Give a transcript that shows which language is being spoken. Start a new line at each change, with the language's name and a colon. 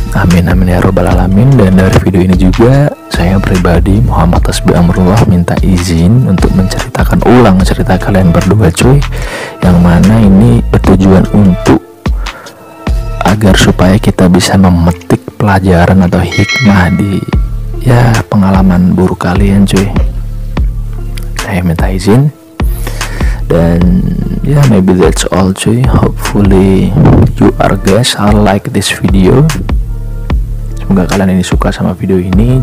Indonesian: Amin amin ya robbal alamin. Dan dari video ini juga saya pribadi Muhammad Tasbih Amrullah minta izin untuk menceritakan ulang cerita kalian berdua cuy, yang mana ini bertujuan untuk agar supaya kita bisa memetik pelajaran atau hikmah di ya pengalaman buruk kalian cuy. Saya minta izin.
English: Dan ya maybe that's all cuy. Hopefully you are guys are like this video.
Indonesian: Semoga kalian ini suka sama video ini.